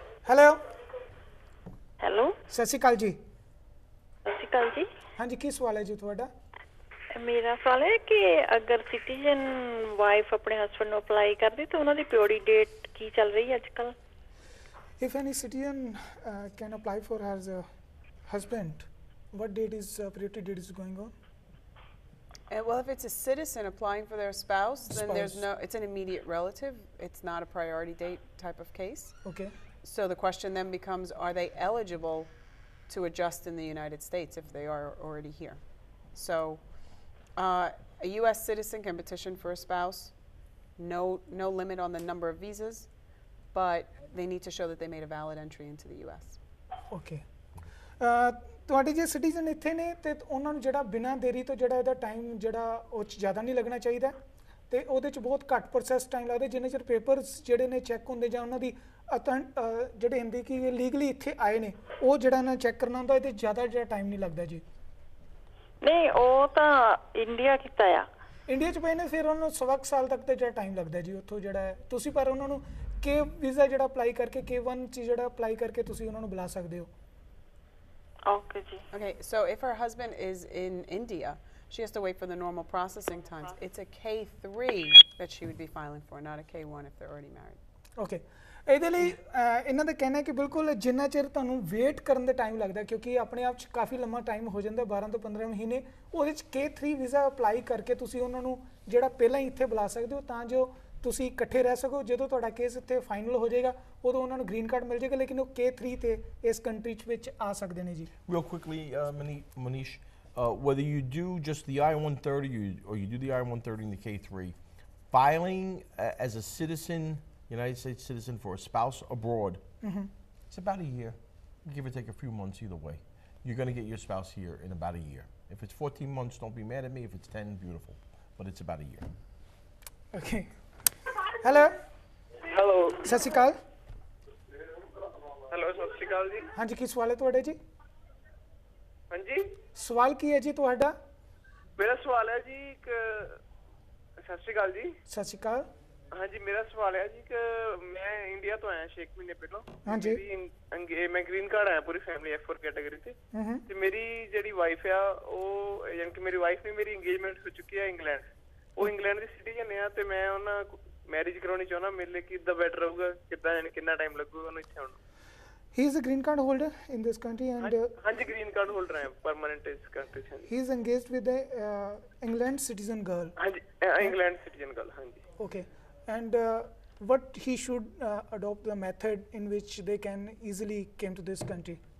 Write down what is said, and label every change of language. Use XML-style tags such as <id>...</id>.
<pa>Hello hello, ਸਤਿ ਸ਼੍ਰੀ ਅਕਾਲ ਜੀ। ਸਤਿ ਸ਼੍ਰੀ ਅਕਾਲ ਜੀ। ਹਾਂਜੀ, ਕੀ ਸਵਾਲ ਹੈ ਜੀ ਤੁਹਾਡਾ? ਮੇਰਾ ਸਵਾਲ ਹੈ ਕਿ ਅਗਰ ਸਿਟੀਜ਼ਨ ਵਾਈਫ ਆਪਣੇ ਹਸਬੰਡ ਨੂੰ ਅਪਲਾਈ ਕਰਦੀ ਤਾਂ ਉਹਨਾਂ ਦੀ ਪਿਓਰੀ ਡੇਟ ਕੀ ਚੱਲ ਰਹੀ ਹੈ ਅੱਜ ਕੱਲ੍ਹ?</pa> <en>If any citizen can apply for her husband, what date is priority date is going on? Well, if it's a citizen applying for their spouse, then there's Spouse. it's an immediate relative. It's not a priority date type of case. Okay. So the question then becomes, are they eligible to adjust in the United States if they are already here? So a U.S. citizen can petition for a spouse. No limit on the number of visas, but they need to show that they made a valid entry into the U.S. Okay.</en> <pa>ਤੁਹਾਡੇ ਜੇ citizen ਇੱਥੇ ਨੇ ਤੇ ਉਹਨਾਂ ਨੂੰ ਜਿਹੜਾ ਬਿਨਾਂ ਦੇਰੀ ਤੋਂ ਜਿਹੜਾ ਇਹਦਾ ਟਾਈਮ ਜਿਹੜਾ ਉਹ 'ਚ ਜ਼ਿਆਦਾ ਨਹੀਂ ਲੱਗਣਾ ਚਾਹੀਦਾ ਤੇ ਉਹਦੇ 'ਚ ਬਹੁਤ ਘੱਟ ਪ੍ਰੋਸੈਸ ਟਾਈਮ ਲੱਗਦਾ ਜਿੰਨੇ ਚਿਰ ਪੇਪਰਸ ਜਿਹੜੇ ਨੇ ਚੈੱਕ ਹੁੰਦੇ ਜਾਂ ਉਹਨਾਂ ਦੀ ਜਿਹੜੇ ਹੁੰਦੇ ਕਿ ਲੀਗਲੀ ਇੱਥੇ ਆਏ ਨੇ ਉਹ ਜਿਹੜਾ ਨਾ ਚੈੱਕ ਕਰਨਾ ਹੁੰਦਾ ਇਹਦੇ ਜ਼ਿਆਦਾ ਜਿਹੜਾ ਟਾਈਮ ਨਹੀਂ ਲੱਗਦਾ ਜੀ। ਨਹੀਂ, ਉਹ ਤਾਂ ਇੰਡੀਆ ਕੀਤਾ ਆ। ਇੰਡੀਆ 'ਚ ਪਏ ਨੇ ਫਿਰ ਉਹਨਾਂ ਨੂੰ ਸਵਾ ਕੁ ਸਾਲ ਤੱਕ ਤੇ ਜਿਹੜਾ ਟਾਈਮ ਲੱਗਦਾ ਜੀ ਉੱਥੋਂ ਜਿਹੜਾ ਹੈ ਤੁਸੀਂ ਪਰ ਉਹਨਾਂ ਨੂੰ ਕੇ ਵੀਜ਼ਾ ਜਿਹੜਾ ਅਪਲਾਈ ਕਰਕੇ K1 'ਚ ਜਿਹੜਾ ਅਪਲਾਈ ਕਰਕੇ ਤੁਸੀਂ ਉਹਨਾਂ ਨੂੰ ਬੁਲਾ ਸਕਦੇ ਹੋ। ਓਕੇ ਜੀ।</pa> <en>Okay, so if her husband is in India, she has to wait for the normal processing times. It's a K3 that she would be filing for, not a K1 if they're already married.</en> <pa>Okay, ਇਹਦੇ ਲਈ ਇਹਨਾਂ ਦਾ ਕਹਿਣਾ ਹੈ ਕਿ ਬਿਲਕੁਲ ਜਿੰਨਾ ਚਿਰ ਤੁਹਾਨੂੰ ਵੇਟ ਕਰਨ ਦਾ ਟਾਈਮ ਲੱਗਦਾ ਕਿਉਂਕਿ ਆਪਣੇ ਆਪ 'ਚ ਕਾਫੀ ਲੰਮਾ ਟਾਈਮ ਹੋ ਜਾਂਦਾ 12 ਤੋਂ 15 ਮਹੀਨੇ ਉਹਦੇ 'ਚ K3 ਵੀਜ਼ਾ ਅਪਲਾਈ ਕਰਕੇ ਤੁਸੀਂ ਉਹਨਾਂ ਨੂੰ ਜਿਹੜਾ ਪਹਿਲਾਂ ਹੀ ਇੱਥੇ ਬੁਲਾ ਸਕਦੇ ਹੋ ਤਾਂ ਜੋ ਤੁਸੀਂ ਇਕੱਠੇ ਰਹਿ ਸਕੋ। ਜਦੋਂ ਤੁਹਾਡਾ ਕੇਸ ਇੱਥੇ ਫਾਈਨਲ ਹੋ ਜਾਏਗਾ ਉਦੋਂ ਉਹਨਾਂ ਨੂੰ ਗ੍ਰੀਨ ਕਾਰਡ ਮਿਲ ਜਾਏਗਾ ਲੇਕਿਨ ਉਹ K3 ਤੇ ਇਸ ਕੰਟਰੀ 'ਚ ਵਿੱਚ ਆ ਸਕਦੇ ਨੇ ਜੀ।</pa> <en>Real quickly, Manish, whether you do just the I-130 or you do the I-130 and the K3, filing as a citizen, United States citizen for a spouse abroad, it's about a year, give or take a few months either way. You're going to get your spouse here in about a year. If it's 14 months, don't be mad at me. If it's 10, beautiful. But it's about a year.</en> <pa>Okay, hello hello ਸਤਿ ਸ਼੍ਰੀ ਅਕਾਲ। Hello, ਸਤਿ ਸ਼੍ਰੀ ਅਕਾਲ ਜੀ। ਹਾਂਜੀ, ਕੀ ਸਵਾਲ ਹੈ ਤੁਹਾਡਾ ਜੀ? ਹਾਂਜੀ, ਸਵਾਲ ਕੀ ਹੈ ਜੀ ਤੁਹਾਡਾ? ਮੇਰਾ ਸਵਾਲ ਹੈ ਜੀ ਸਤਿ ਸ਼੍ਰੀ ਅਕਾਲ ਜੀ। ਸਤਿ ਸ਼੍ਰੀ ਅਕਾਲ। ਹਾਂਜੀ, ਮੇਰਾ ਸਵਾਲ ਹੈ ਜੀ ਕਿ ਮੈਂ ਇੰਡੀਆ ਤੋਂ ਆਇਆ 6 ਮਹੀਨੇ ਪਹਿਲਾਂ। ਹਾਂਜੀ। ਮੈਂ ਗ੍ਰੀਨ ਕਾਰਡ ਆਇਆ ਪੂਰੀ ਫੈਮਿਲੀ F4 ਕੈਟਾਗਰੀ ਤੇ ਮੇਰੀ ਜਿਹੜੀ ਵਾਈਫ ਆ ਉਹ ਯਾਨੀ ਕਿ ਮੇਰੀ ਵਾਈਫ ਨੇ ਮੇਰੀ ਇੰਗੇਜਮੈਂਟ ਹੋ ਚੁੱਕੀ ਹੈ ਇੰਗਲੈਂਡ। ਉਹ ਇੰਗਲੈਂਡ ਦੀ ਸਿਟੀਜ਼ਨ ਆ ਤੇ ਮੈਂ ਉਹਨਾਂ ਮੈਰਿਜ ਕਰਾਉਣੀ ਚਾਹੁੰਦਾ। ਮੇਰੇ ਲਈ ਕਿੱਦਾਂ ਬੈਟਰ ਰਹੂਗਾ, ਕਿੱਦਾਂ ਯਾਨੀ ਕਿੰਨਾ ਟਾਈਮ ਲੱਗੂਗਾ ਉਹਨੂੰ ਇੱਥੇ ਆਉਣ ਨੂੰ?</pa> <en>He is a green card holder in this country and</en> <pa>ਹਾਂਜੀ, ਗ੍ਰੀਨ ਕਾਰਡ ਹੋਲਡਰ ਹੈ ਪਰਮਾਨੈਂਟ ਇਸ ਕੰਟਰੀ 'ਚ।</pa> <en>he is engaged with a England citizen girl.</en> <pa>ਹਾਂਜੀ, ਇੰਗਲੈਂਡ ਸਿਟੀਜ਼ਨ ਗੱਲ। ਹਾਂਜੀ।</pa> <en>Okay, and what he should adopt the method in which they can easily came to this country?</en>